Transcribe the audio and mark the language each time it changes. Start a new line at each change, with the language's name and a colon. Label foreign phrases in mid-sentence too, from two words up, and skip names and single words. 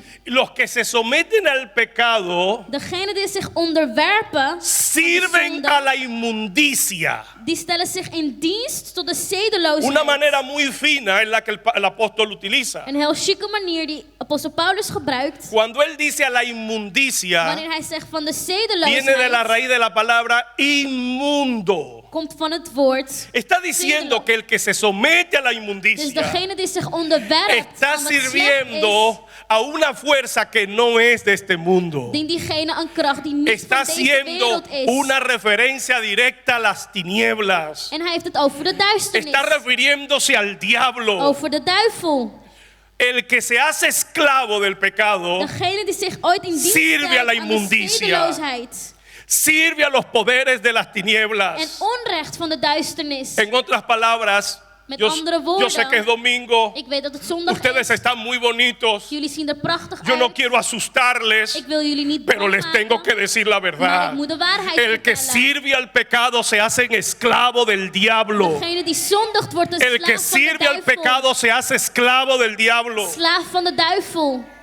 Spanish: los que se someten al pecado
Dutch: Degenen die zich onderwerpen aan de
Spanish: sirven
Dutch: zonde,
Spanish: a la inmundicia.
Dutch: die stellen zich in dienst tot de zedeloosheid.
Spanish: Una manera muy fina en la que el apóstol utiliza.
Dutch: Een heel chique manier die apostel Paulus gebruikt.
Spanish: Cuando él dice a la inmundicia,
Dutch: Wanneer hij zegt van de
Spanish: viene de la
Dutch: zedeloosheid,
Spanish: raíz de la palabra inmundo.
Dutch: komt van het woord.
Spanish: Está diciendo que el que se somete a la
Dutch: Dus
Spanish: inmundicia
Dutch: degene die zich onderwerpt
Spanish: está
Dutch: aan wat slecht is,
Spanish: sirviendo a una fuerza que no es de este mundo.
Dutch: dient diegene een kracht die niet
Spanish: Está
Dutch: van deze
Spanish: haciendo
Dutch: wereld is.
Spanish: una referencia directa a las tinieblas.
Dutch: En hij heeft het over de duisternis.
Spanish: Está refiriéndose al diablo.
Dutch: Over de duivel.
Spanish: El que se hace esclavo del pecado
Dutch: Degene die zich ooit in dienst
Spanish: Sirve a
Dutch: stelt
Spanish: la
Dutch: aan de
Spanish: inmundicia.
Dutch: zedeloosheid.
Spanish: sirve a los poderes de las
Dutch: En
Spanish: tinieblas.
Dutch: onrecht van de duisternis.
Spanish: En otras palabras,
Dutch: Met
Spanish: yo
Dutch: andere woorden,
Spanish: sé que es domingo,
Dutch: ik weet dat het zondag
Spanish: ustedes
Dutch: is.
Spanish: están muy bonitos,
Dutch: Jullie zien er prachtig
Spanish: yo no
Dutch: uit.
Spanish: quiero asustarles,
Dutch: Ik wil jullie niet
Spanish: pero
Dutch: bang
Spanish: les tengo
Dutch: maken,
Spanish: que decir la
Dutch: maar
Spanish: verdad.
Dutch: ik moet de waarheid
Spanish: El que
Dutch: vertellen.
Spanish: sirve al pecado se hace esclavo del diablo.
Dutch: Degene die zondigt wordt een
Spanish: El que
Dutch: slaaf van de
Spanish: sirve al
Dutch: duivel.
Spanish: pecado se hace esclavo del diablo.
Dutch: Slaaf van de duivel.